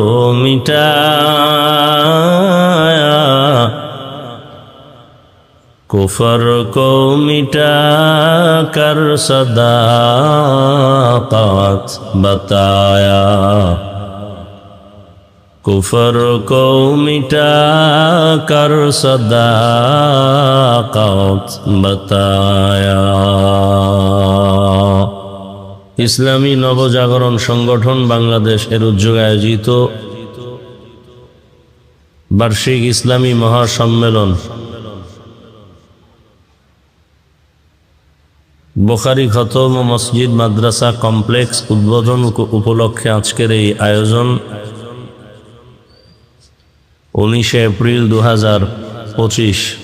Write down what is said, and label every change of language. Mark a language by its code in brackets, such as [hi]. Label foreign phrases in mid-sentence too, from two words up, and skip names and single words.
[ur] مٹایا کفر کو مٹا کر صداقت بتایا کفر کو مٹا کر صداقت بتایا [bn] ইসলামী নবজাগরণ সংগঠন বাংলাদেশ এর উদ্যোগে আয়োজিত বার্ষিক ইসলামী মহাসম্মেলন বুখারী খতম ও মসজিদ মাদ্রাসা কমপ্লেক্স উদ্বোধন উপলক্ষে আজকের এই আয়োজন 19 এপ্রিল 2025